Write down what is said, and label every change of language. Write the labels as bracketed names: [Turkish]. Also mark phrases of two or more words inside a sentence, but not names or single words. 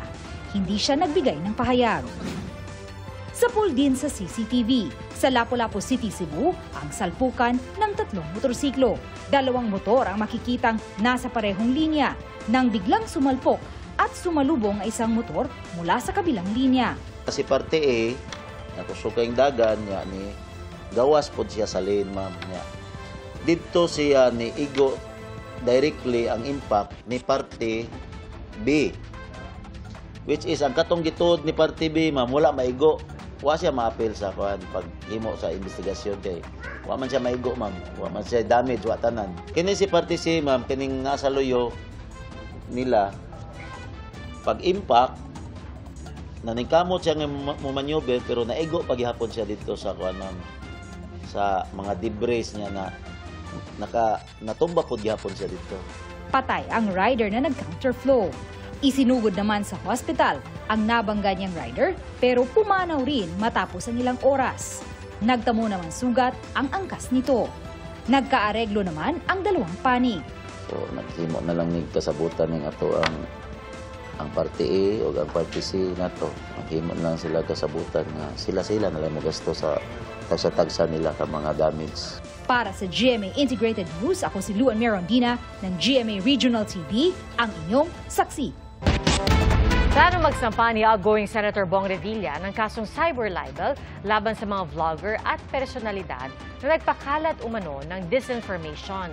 [Filipino] Hindi siya nagbigay ng pahayag. Sa pool din sa CCTV, sa Lapu-Lapu City, Cebu, ang salpukan ng 3 motorsiklo. 2 motor ang makikitang nasa parehong linya nang biglang sumalpok at sumalubong ang isang motor mula sa kabilang linya. [Cebuano] Si parte A, nakusukay dagan niya ni gawas pod siya sa lane, ma'am. Dito siya ni igo directly ang impact ni parte B. [English] Which is [Cebuano] ang katong gituod ni parte B, ma'am, wala maigo. Wa siya ma-appeal sa paghimo sa investigasyon kay wa man siya maigo, ma'am. Wa man siya damage, wa tanan. Kini si parte C, ma'am, kining nasa luyo nila pag-impact naningkamot siya nga mumaneuver pero naigo paghihapon siya dito sa ma'am, sa mga debris niya na natumba po gihapon siya dito. [Filipino] Patay ang rider na nag-counterflow. Isinugod naman sa hospital ang nabangga niyang rider pero pumanaw rin matapos ang ilang oras. Nagtamo naman sugat ang angkas nito. Nagkaareglo naman ang 2 panig. [Cebuano] So naghimo na lang ni kasabutan ng ato ang parte A o ang parte C nato. Naghimo na lang sila kasabutan nga sila na lang magasto sa tagsa nila ka mga damage. [Filipino] Para sa GMA Integrated News, ako si Luan Merondina ng GMA Regional TV, ang inyong saksi. Plano magsampa ni outgoing Senator Bong Revilla ng kasong [English] cyber libel [Filipino] laban sa mga vlogger at personalidad na nagpakalat umano ng disinformation.